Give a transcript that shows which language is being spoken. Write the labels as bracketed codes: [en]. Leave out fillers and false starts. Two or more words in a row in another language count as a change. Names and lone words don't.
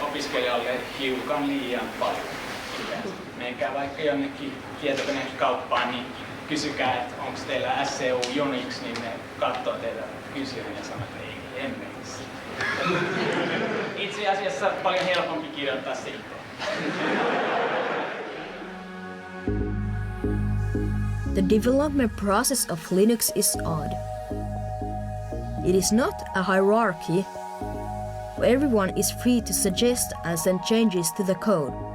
[fi] opiskelijalle hiukan liian paljon. Menkää vaikka jonnekin tietokonekauppaan, niin kysykää, että onko teillä SCU Unix, niin ne katsoo teitä kysyen ja sanoo, että ei, emme. Itse asiassa paljon helpompi kirjoittaa se itse. [en] The development process of Linux is odd. It is not a hierarchy where everyone is free to suggest and send changes to the code.